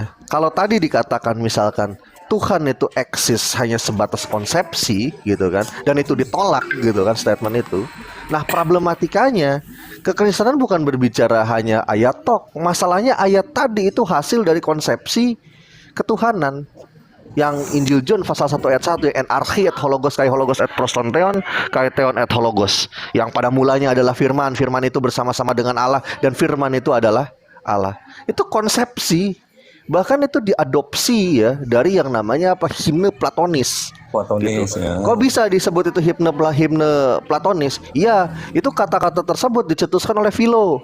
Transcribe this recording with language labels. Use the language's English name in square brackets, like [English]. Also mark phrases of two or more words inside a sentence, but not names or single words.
[Indonesian] Kalau tadi dikatakan misalkan Tuhan itu eksis hanya sebatas konsepsi gitu kan, dan itu ditolak gitu kan statement itu. Nah, problematikanya kekristenan bukan berbicara hanya ayat tok. Masalahnya ayat tadi itu hasil dari konsepsi ketuhanan. Yang Injil John pasal 1 ayat 1 [Greek] Ἐν ἀρχῇ ἦν ὁ λόγος καὶ ὁ λόγος ἦν πρὸς τὸν θεόν καὶ θεὸς ἦν ὁ λόγος, [Indonesian] yang pada mulanya adalah firman, firman itu bersama-sama dengan Allah dan firman itu adalah Allah. Itu konsepsi, bahkan itu diadopsi ya dari yang namanya apa, himne platonis. Platonis, ya. Kok bisa disebut itu himne platonis? Iya, itu kata-kata tersebut dicetuskan oleh Philo.